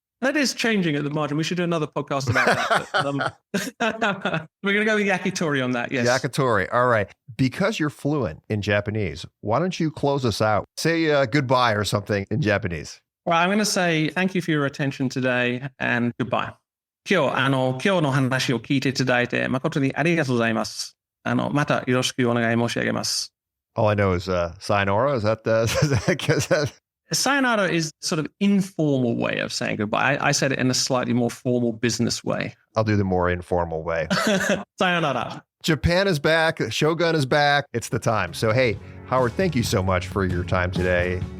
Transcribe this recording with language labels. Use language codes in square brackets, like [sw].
[en] That is changing at the margin. We should do another podcast about that. We're going to go with yakitori on that, yes. Yakitori. All right. Because you're fluent in Japanese, why don't you close us out? Say goodbye or something in Japanese. Well, I'm going to say thank you for your attention today and goodbye. [ja] 今日の話を聞いていただいて誠にありがとうございます。またよろしくお願い申し上げます。 [en] All I know is sayonara. Is that Sayonara is sort of informal way of saying goodbye. I said it in a slightly more formal business way. I'll do the more informal way. Sayonara. Japan is back. Shogun is back. It's the time. So, hey, Howard, thank you so much for your time today.